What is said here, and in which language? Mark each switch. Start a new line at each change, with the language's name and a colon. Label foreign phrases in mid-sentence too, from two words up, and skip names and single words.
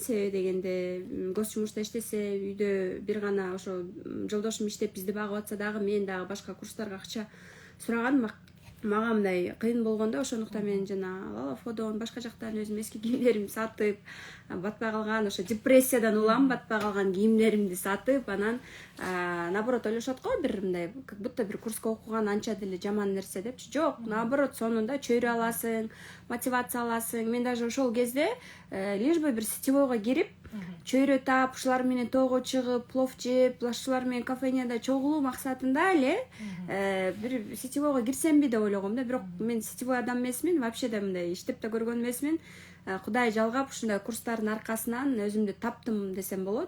Kyrgyz: Себеби дегенде гос жумушта иштесе, үйдө бир гана ошо жолдошум иштеп бизди багып атса дагы мен дагы башка курстарга акча сураган мага мындай кыйын болгондо, ошондуктан мен жана Лалафодон, башка жактан өзүм эски кийимдеримди сатып, батпай калган, ошо депрессиядан улам батпай калган кийимдеримди сатып, анан наоборот ойлошот го, бир мындай
Russian: как будто
Kyrgyz: бир курска окуган анча деле жаман нерсе депчи. Жок, наоборот, сонунда чөйрө аласың, мотивация аласың. Мен даже ошол кезде
Russian: лишь бы
Kyrgyz: бир сетевойго кирип, чөйрө таап, ушулар менен тоого чыгып, плов жеп, ушулар менен кафенияда чогулуу максатында эле бир сетевойго кирсемби деп ойлогом да. Бирок мен сетевой адам эмесмин, вообще да мындай иштеп да көргөн эмесмин. Кудай жалгап ушундай курстардын аркасынан өзүмдү таптым десем болот.